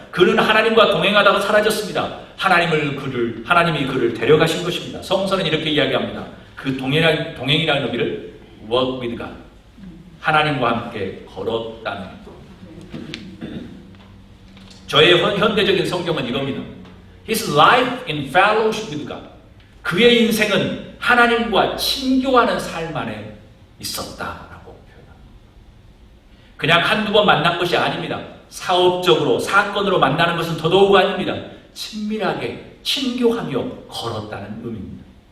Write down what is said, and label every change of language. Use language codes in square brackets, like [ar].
[ko] 그는 하나님과 동행하다가 사라졌습니다. 하나님이 그를 데려가신 것입니다. 성서는 이렇게 이야기합니다. 그 동행이라는 의미를 [en] work with God, [ko] 하나님과 함께 걸었다는 겁니다. 저의 현대적인 성경은 이겁니다. [en] His life in fellowship with God. [ko] 그의 인생은 하나님과 친교하는 삶 안에 있었다라고 표현합니다. 그냥 한두 번 만난 것이 아닙니다. 사업적으로, 사건으로 만나는 것은 더더욱 아닙니다. 친밀하게 친교하며 걸었다는 의미입니다.